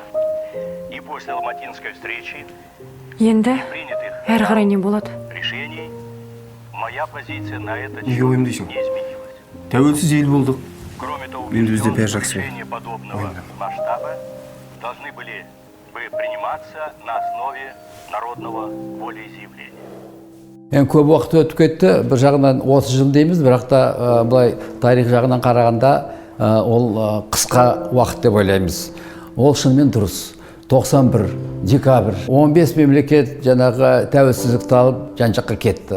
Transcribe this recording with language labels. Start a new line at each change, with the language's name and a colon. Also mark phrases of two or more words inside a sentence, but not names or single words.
Russian: И после Алматинской встречи и принятых решений моя позиция на этот счет не изменилась. Кроме того, решения подобного масштаба должны были бы приниматься на основе народного волеизъявления.
Kazakh: Көп уақыт өтіп кетті. Бір жағынан 30 жыл дейміз, бірақ та былай тарих жағынан қарағанда ол қысқа уақыт деп ойлаймыз. Ол шынымен дұрыс. 91 декабрь 15 мемлекет жаңағы тәуелсіздікті алып жан-жаққа кетті.